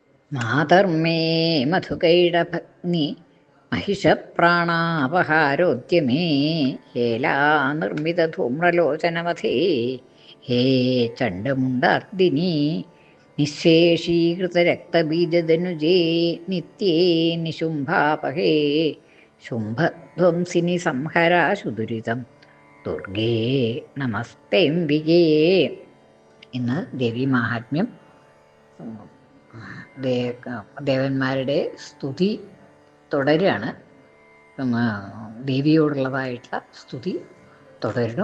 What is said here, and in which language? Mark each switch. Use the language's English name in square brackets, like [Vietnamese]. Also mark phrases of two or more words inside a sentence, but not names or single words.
[Sanskrit] മാതർമേ മധുകൈടഭഗ്നി महिषप्राणापहारोद्यमे हेला निर्मितधूम्रलोचनमथे हे चण्डमुण्डार्दिनी निःशेषीकृतरक्तबीजदनुजे नित्ये निशुम्भापहे शुम्भध्वंसिनि സംഹരാശുദുരിതം ദുർഗേ നമസ്തേംബികേ. [Malayalam] ഇന്ന് ദേവി മാഹാത്മ്യം, ദേവന്മാരുടെ സ്തുതി തുടരുകയാണ്. ദേവിയോടുള്ളതായിട്ടുള്ള സ്തുതി തുടരുന്നു.